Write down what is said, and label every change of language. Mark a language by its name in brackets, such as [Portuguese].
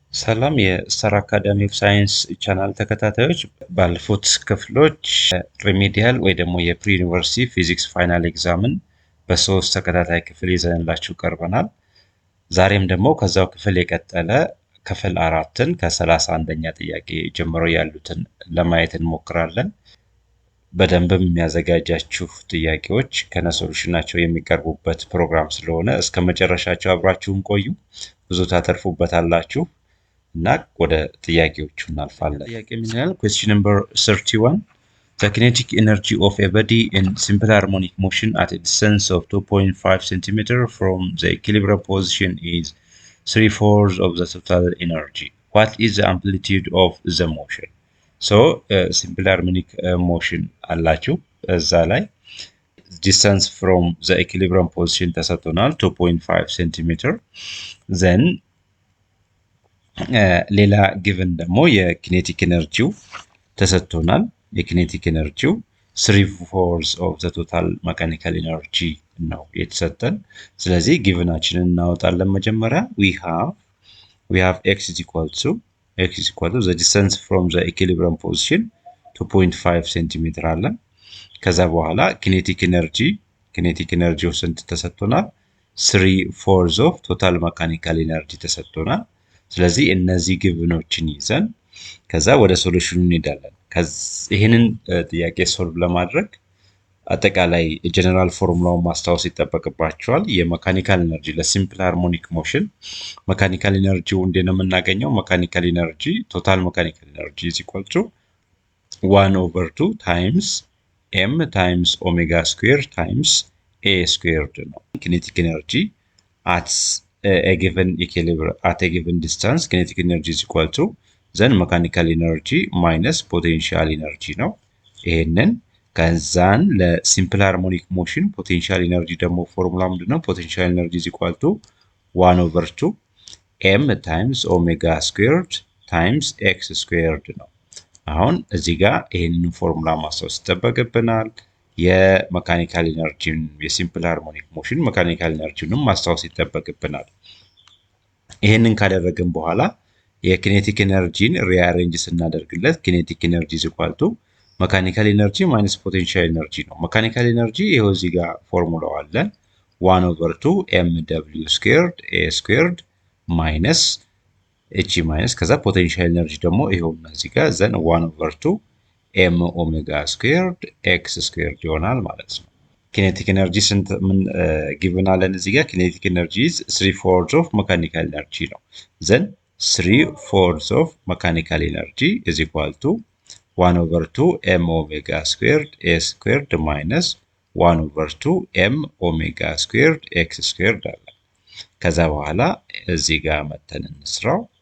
[Amharic] ሰላም የስታር አካዳሚ ኦፍ ሳይንስ ቻናል ተከታታዮች፣ ባለፉት ክፍሎች ሪሜዲያል ወይ ደግሞ የፕሪ ዩኒቨርሲቲ ፊዚክስ ፋይናል ኤግዛምን በሶስት ተከታታይ ክፍል ይዘንላችሁ ቀርበናል። ዛሬም ደግሞ ከዛው ክፍል የቀጠለ ክፍል አራትን ከ31ኛ ጥያቄ ጀምሮ ያሉትን ለማየት እንሞክራለን። በደንብም የሚያዘጋጃችሁ ጥያቄዎች ከነሶሉሽናቸው የሚቀርቡበት ፕሮግራም ስለሆነ እስከ መጨረሻቸው አብራችሁን ቆዩ። ብዙ ታተርፉበታላችሁ። እና ወደ ጥያቄዎቹ እናልፋለን። ጥያቄ ምን ይላል? [English] question number 31 the kinetic energy of a body in simple harmonic motion at a distance of 2.5 cm from the equilibrium position is 3/4 of the total energy. What is the amplitude of the motion? so simple harmonic motion [Amharic] አላችሁ እዛ ላይ [English] distance from the equilibrium position [Amharic] ተሰጥቶናል [English] 2.5 cm then [Amharic] ሌላ ጊቨን ደግሞ የኪኔቲክ ኤነርጂው ተሰጥቶናል። የኪኔቲክ ኤነርጂው [English] 3/4 of the total mechanical energy [Amharic] ነው የተሰጠን። ስለዚህ ጊቨናችንን እናወጣለን። መጀመሪያ [English] we have x is equal to the distance from the equilibrium position 2.5 cm [Amharic] አለን። ከዛ በኋላ ኪኔቲክ ኤነርጂው ስንት ተሰጥቶናል? [English] 3/4 of total mechanical energy [Amharic] ተሰጥቶናል። ስለዚህ እነዚህ ግብኖችን ይዘን ከዛ ወደ ሶሉሽኑ እንሄዳለን። ይሄንን ጥያቄ ሶልቭ ለማድረግ አጠቃላይ ጀነራል ፎርሙላውን ማስታወስ ይጠበቅባቸዋል። የመካኒካል ኤነርጂ ለሲምፕል ሃርሞኒክ ሞሽን መካኒካል ኤነርጂው እንዴት ነው የምናገኘው? [English] መካኒካል ኤነርጂ ቶታል መካኒካል ኤነርጂ is equal to 1/2 times m times omega square times a squared ነው። kinetic energy at a given distance kinetic energy is equal to then mechanical energy minus potential energy ነው። [Amharic] ይሄንን ከዛን ለሲምፕል ሃርሞኒክ ሞሽን ፖቴንሻል ኤነርጂ ደግሞ ፎርሙላ ምንድነው? ፖቴንሻል ኤነርጂ [English] is equal to 1/2 m times omega squared times x squared [Amharic] ነው። አሁን እዚህ ጋር ይሄንን ፎርሙላ ማስታወስ ይጠበቅብናል። የመካኒካል ኤነርጂን የሲምፕል ሃርሞኒክ ሞሽን መካኒካል ኤነርጂንም ማስታወስ ይጠበቅብናል። ይሄንን ካደረግን በኋላ የኪኔቲክ ኤነርጂን ሪአሬንጅ ስናደርግለት [English] kinetic energy is equal to mechanical energy minus potential energy ነው። mechanical energy [Amharic] ይሄው እዚህ ጋር ፎርሙላው አለን [English] 1/2 mw squared a squared minus h minus ከዛ potential energy ደግሞ ይሄው እዚህ ጋር ዘን 1/2 m omega squared x squared ይሆናል ማለት ነው። kinetic energy [Amharic] ስንት ምን ጊቭን አለን እዚህ ጋር? [English] kinetic energy is 3/4 of mechanical energy ነው። then 3/4 of mechanical energy is equal to 1/2 m omega squared a squared minus 1/2 m omega squared x squared አለ። [Amharic] ከዛ በኋላ እዚህ ጋር መተን እንስራው